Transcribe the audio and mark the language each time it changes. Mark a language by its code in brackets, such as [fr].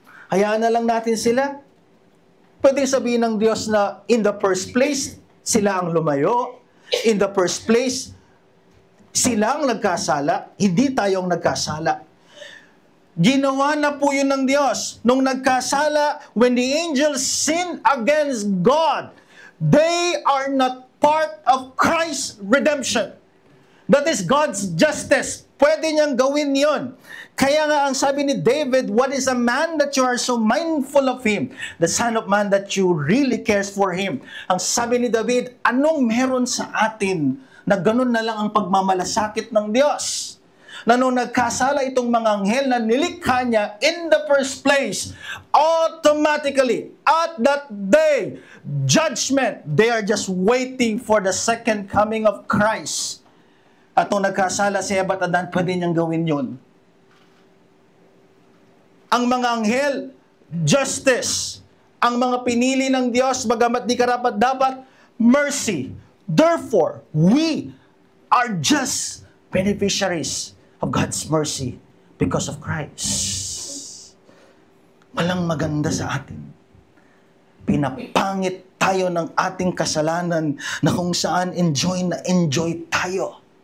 [tl] Hayaan na lang natin sila. Pwedeng sabihin ng Diyos na, [en] in the first place, [tl] sila ang lumayo. [en] In the first place, [tl] sila ang nagkasala. Hindi tayo ang nagkasala. Ginawa na po yun ng Diyos. Nung nagkasala, [en] when the angels sinned against God, they are not part of Christ's redemption. That is God's justice. [tl] Pwede niyang gawin yon. Kaya nga ang sabi ni David, [en] what is a man that you are so mindful of him? The son of man that you really cares for him. [tl] Ang sabi ni David, anong meron sa atin na ganun na lang ang pagmamalasakit ng Diyos? Na nung nagkasala itong mga anghel na nilikha niya [en] in the first place, automatically, at that day, judgment, they are just waiting for the second coming of Christ. [tl] At nung nagkasala si Eva at Adan, pwede niyang gawin yun. Ang mga anghel, justice. Ang mga pinili ng Diyos, bagamat di karapat-dapat, mercy. [en] Therefore, we are just beneficiaries of God's mercy because of Christ. [tl] Walang maganda sa atin. Pinapangit tayo ng ating kasalanan na kung saan enjoy na enjoy tayo.